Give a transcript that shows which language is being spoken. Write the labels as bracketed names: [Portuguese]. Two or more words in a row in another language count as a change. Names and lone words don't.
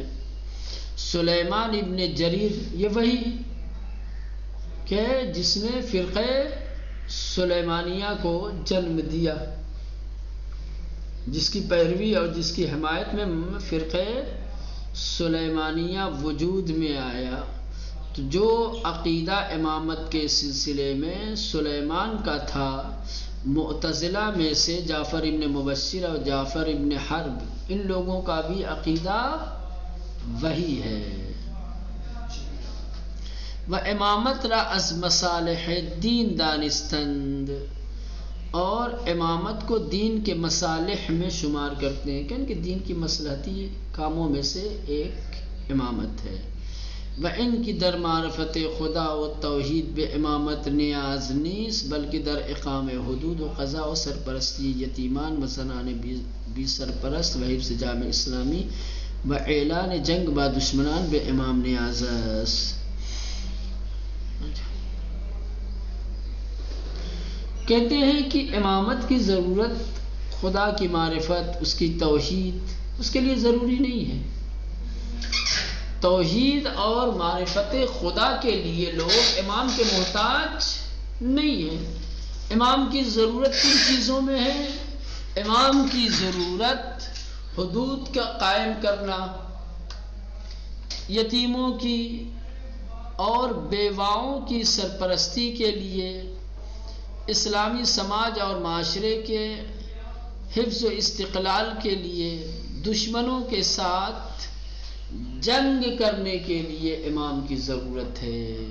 [Urdu] سلیمان ابن جریر یہ وہی کہ جس نے فرقہ سلیمانیہ کو جنم دیا، جس کی پیروی اور جس کی حمایت میں فرقہ سلیمانیہ وجود میں آیا۔ تو جو عقیدہ امامت کے سلسلے میں سلیمان کا تھا، معتزلہ میں سے جعفر ابن مبشر اور جعفر ابن حرب، ان لوگوں کا بھی عقیدہ وہی ہے۔ [Persian] و امامت را از مصالح دین دانستند، [Urdu] اور امامت کو دین کے مصالح میں شمار کرتے ہیں، کہ دین کی مصلحتی کاموں میں سے ایک امامت ہے۔ [Persian] و ان کی در معرفت خدا و توحید بے امامت نیاز نیست، بلکہ در اقام حدود و قضاء و سرپرستی یتیمان و زنان بی سرپرست و حفظ جامع اسلامی و اعلان جنگ با دشمنان بے امام نیاز است۔ [Urdu] کہتے ہیں کہ امامت کی ضرورت خدا کی معرفت، اس کی توحید، اس کے لیے ضروری نہیں ہے۔ توحید اور معرفت خدا کے لیے لوگ امام کے محتاج نہیں ہیں۔ امام کی ضرورت کن چیزوں میں ہے؟ امام کی ضرورت حدود کا قائم کرنا، یتیموں کی اور بیواؤں کی سرپرستی کے لیے، اسلامی سماج اور معاشرے کے حفظ و استقلال کے لیے، دشمنوں کے ساتھ جنگ کرنے کے لیے امام کی ضرورت ہے۔